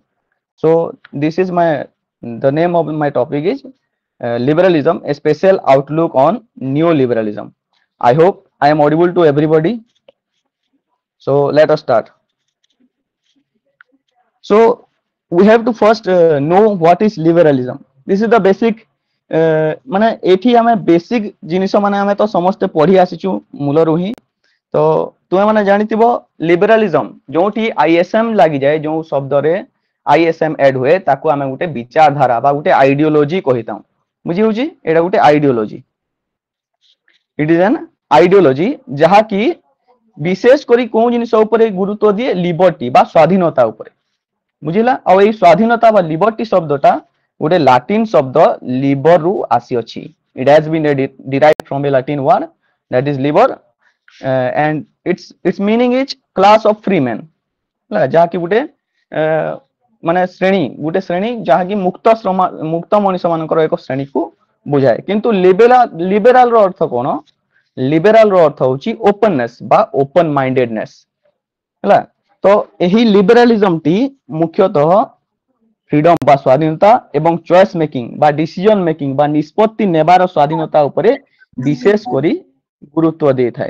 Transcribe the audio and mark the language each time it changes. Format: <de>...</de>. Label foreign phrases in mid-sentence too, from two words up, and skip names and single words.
<en>So this is the name of my topic is liberalism, a special outlook on neoliberalism. I hope I am audible to everybody. So let us start. So we have to first know what is liberalism. This is the basic</en> <or>ମାନେ ଏଠି ଆମେ ବେସିକ ଜିନିଷ ମାନେ ଆମେ ତ ସମସ୍ତେ ପଢି ଆସିଛୁ ମୂଳରୁ ହିଁ। ତ ତୁମେ ମାନେ ଜାଣିଥିବ ଲିବରାଲିଜମ ଯୋଉଠି ଆଇଏସଏମ ଲାଗିଯାଏ, ଯୋଉ ଶବ୍ଦରେ ଆଇଏସଏମ ଆଡ ହୁଏ ତାକୁ ଆମେ ଗୋଟେ ବିଚାରଧାରା ବା ଗୋଟେ ଆଇଡିଓଲୋଜି କହିଥାଉ। ବୁଝି ହଉଛି, ଏଇଟା ଗୋଟେ ଆଇଡିଓଲୋଜି।</or> <en>It is an ideology</en> <or>ଯାହାକି ବିଶେଷ କରି କୋଉ ଜିନିଷ ଉପରେ ଗୁରୁତ୍ୱ ଦିଏ, ଲିବର୍ଟି ବା ସ୍ୱାଧୀନତା ଉପରେ। ବୁଝିଲା। ଆଉ ଏଇ ସ୍ୱାଧୀନତା ବା ଲିବର୍ଟି ଶବ୍ଦଟା ଗୋଟେ ଲାଟିନ ଶବ୍ଦ ଲିବର ରୁ ଆସିଅଛି।</or> <en>It has been derived from a Latin word that is liber, and its meaning is class of free men,</en> <or>ଯାହାକି ଗୋଟେ ମାନେ ଶ୍ରେଣୀ, ଗୋଟେ ଶ୍ରେଣୀ ଯାହାକି ମୁକ୍ତ ମଣିଷ ମାନଙ୍କର ଏକ ଶ୍ରେଣୀକୁ ବୁଝାଏ। କିନ୍ତୁ ଲିବେରାଲ ର ଅର୍ଥ କଣ? ଲିବେରାଲ ର ଅର୍ଥ ହଉଛି ଓପନନେସ ବା</or> <en>open mindedness</en> <or>ହେଲା। ତ ଏହି ଲିବେରାଲିଜମ ଟି ମୁଖ୍ୟତଃ ଫ୍ରିଡମ ବା ସ୍ୱାଧୀନତା ଏବଂ</or> <en>choice making</en> <or>ବା</or> <en>decision making</en> <or>ବା ନିଷ୍ପତ୍ତି ନେବାର ସ୍ୱାଧୀନତା ଉପରେ ବିଶେଷ କରି ଗୁରୁତ୍ୱ ଦେଇଥାଏ।</or>